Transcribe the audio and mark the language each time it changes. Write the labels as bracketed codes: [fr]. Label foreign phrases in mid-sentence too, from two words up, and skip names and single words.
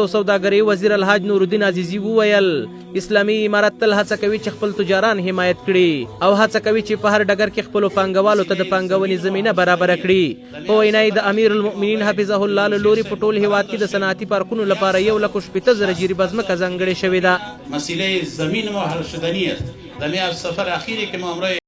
[ps] سوداګرۍ وزیر الحاج نورالدین عزیزي وویل اسلامي امارت تل هڅه کوي چې خپل تجاران حمایت کړي او هڅه کوي چې په هر ډګر کې خپلو پانګوالو ته د پانګونې زمینه برابره کړي. په وینا یې د امیر المؤمنین [ar] حفظه الله [ps] له لوري په ټول هیواد کې د صنعتي پارکونو لپاره 1,60,000 جریبه ځمکه ځانګړې شوې ده. [fa] مسئله زمین ما حل شدنی است. در میان سفر اخیری که ما